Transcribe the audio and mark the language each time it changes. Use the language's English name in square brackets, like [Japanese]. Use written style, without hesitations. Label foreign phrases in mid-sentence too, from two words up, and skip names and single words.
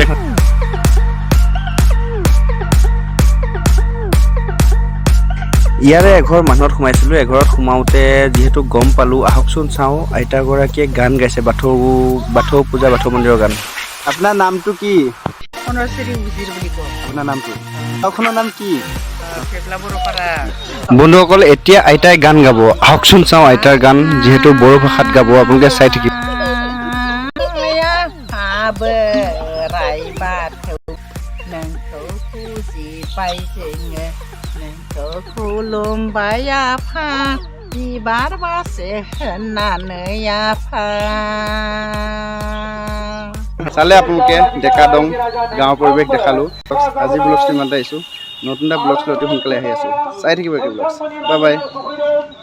[Assamese] ইয়াৰে এঘৰ মানুহত সোমাইছিলোঁ, এঘৰত সোমাওঁতে যিহেতু গম পালোঁ, আহকচোন চাওঁ, আইতাগৰাকীয়ে গান গাইছে, বাথৌ পূজা, বাথৌ মন্দিৰৰ গান। আপোনাৰ নামটো কি? আপোনাৰ নামটো? গাঁওখনৰ নাম কি? বন্ধুসকল, এতিয়া আইতাই গান গাব, আহকচোন চাওঁ আইতাৰ গান, যিহেতু বড়ো ভাষাত গাব, আপোনালোকে চাই থাকিব। [Bodo] खुलुमबाय आफा बिबार बासे होननानै आफा। [Assamese] চালে আপোনালোকে ডেকা দং গাঁৱৰ পৰিৱেশ দেখালোঁ। আজি ব্লগছটো ইমানতে আহিছোঁ, নতুন এটা ব্লগছ লৈ অতি সোনকালে আহি আছোঁ, চাই থাকিব একে ব্লগছ। [English] bye bye.